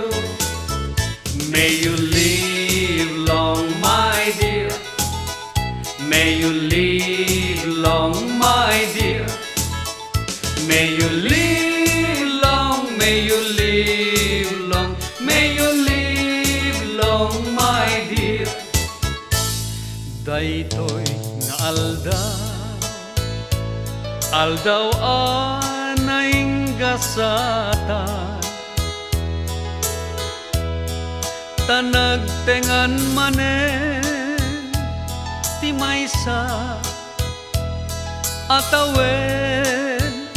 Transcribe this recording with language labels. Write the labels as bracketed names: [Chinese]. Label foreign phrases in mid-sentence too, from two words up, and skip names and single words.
[English] May you live long, my dear. May you live long, my dear. May you live long, may you live long, may you live long, my dear. [Iloko] Daytoy nga aldaw anay gasatan, tanagtengan manen ti maysa atawen,